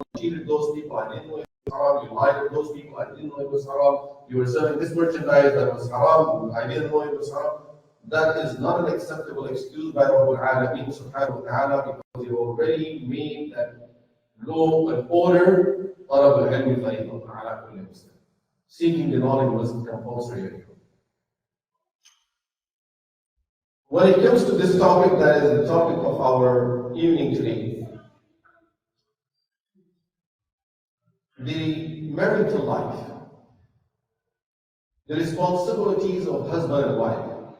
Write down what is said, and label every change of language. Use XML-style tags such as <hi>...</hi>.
<en>You cheated those people, I didn't know it was haram. You lied to those people, I didn't know it was haram. You were selling this merchandise that was haram, I didn't know it was haram. That is not an acceptable excuse by Rabbul Alameen subhanahu wa ta'ala, because you already made that law and order.</en> <ar>طلب العلم فريضة على كل مسلم.</ar> <en>Seeking the knowledge was compulsory. When it comes to this topic, that is the topic of our evening today, the marital life, the responsibilities of husband and wife.</en>